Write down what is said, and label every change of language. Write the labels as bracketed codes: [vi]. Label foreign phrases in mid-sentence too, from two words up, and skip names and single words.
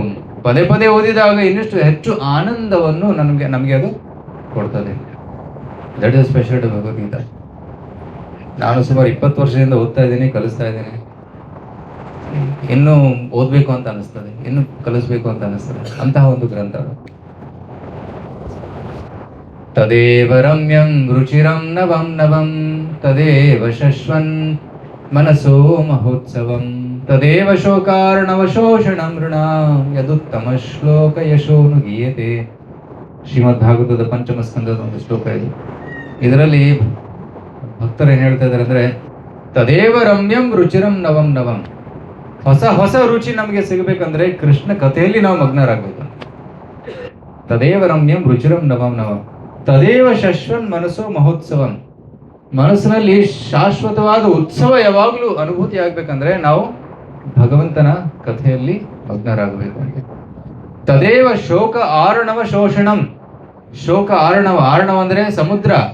[kn] ಪದೇ ಪದೇ ಓದಿದಾಗ ಇನ್ನಷ್ಟು ಹೆಚ್ಚು ಆನಂದವನ್ನು ನಮಗೆ ಅದು ಕೊಡ್ತದೆ. [en] That is special to Bhagavadgita. [kn] ನಾನು ಸುಮಾರು 20 ವರ್ಷದಿಂದ ಓದ್ತಾ ಇದ್ದೀನಿ, ಕಲಿಸ್ತಾ ಇದ್ದೀನಿ. ಇನ್ನೂ ಓದಬೇಕು ಅಂತ ಅನಿಸ್ತದೆ, ಇನ್ನೂ ಕಲಿಸ್ಬೇಕು ಅಂತ ಅನಿಸ್ತದೆ. ಅಂತಹ ಒಂದು ಗ್ರಂಥ. [sa] ತದೇವ ರಮ್ಯಂ ರುಚಿರಂ ನವಂ ನವಂ ತದೇವ ಶಶ್ವನ್ ಮನಸೋ ಮಹೋತ್ಸವಂ ತದೇವ ಶೋಕಾರ್ಣವ ಶೋಷಣಂ ಋಣಾಂ ಯದುತ್ತಮ ಶ್ಲೋಕ ಯಶೋನು ಗೀಯತೆ. [kn] ಶ್ರೀಮದ್ ಭಾಗವತದ ಪಂಚಮ ಸ್ಕಂದದ ಒಂದು ಶ್ಲೋಕ ಇದು. ಇದರಲ್ಲಿ ಭಕ್ತರು ಏನು ಹೇಳ್ತಾ ಇದ್ದಾರೆ ಅಂದರೆ, [sa] ತದೇವ ರಮ್ಯಂ ರುಚಿರಂ ನವಂ ನವಂ. [kn] ಹೊಸ ಹೊಸ ರುಚಿ ನಮಗೆ ಸಿಗಬೇಕಂದ್ರೆ ಕೃಷ್ಣ ಕಥೆಯಲ್ಲಿ ನಾವು ಮಗ್ನರಾಗಬೇಕು. [sa] ತದೇವ ರಮ್ಯಂ ರುಚಿರಂ ನವಂ ನವಂ ತದೇವ ಶಶ್ವನ್ ಮನಸ್ಸೋ ಮಹೋತ್ಸವಂ. [kn] ಮನಸ್ಸಿನಲ್ಲಿ ಶಾಶ್ವತವಾದ ಉತ್ಸವ ಯಾವಾಗಲೂ ಅನುಭೂತಿ ಆಗ್ಬೇಕಂದ್ರೆ ನಾವು ಭಗವಂತನ ಕಥೆಯಲ್ಲಿ ಮಗ್ನರಾಗಬೇಕು. [sa] ತದೇವ ಶೋಕ ಆರ್ಣವ ಶೋಷಣಂ. [kn] ಶೋಕ ಆರ್ಣವ ಅಂದರೆ ಸಮುದ್ರ.